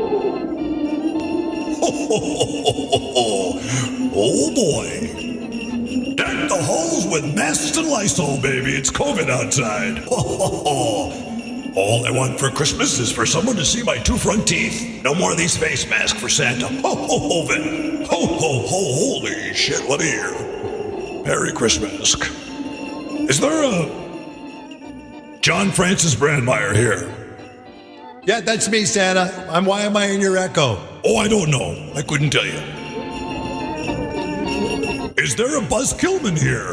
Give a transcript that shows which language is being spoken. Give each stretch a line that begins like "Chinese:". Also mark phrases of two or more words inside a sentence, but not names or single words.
English: Oh boy. Deck the halls with masks and Lysol, baby. It's COVID outside. All I want for Christmas is for someone to see my 2 front teeth. No more of these face masks for Santa. Ho, ho, ho, Vin. Ho, ho, ho, holy shit, what a year. Merry Christmas. Is there a John Francis Brandmeier here? Yeah, that's me, Santa. Why am I in your echo? Oh, I don't know. I couldn't tell you. Is there a Buzz Kilman here?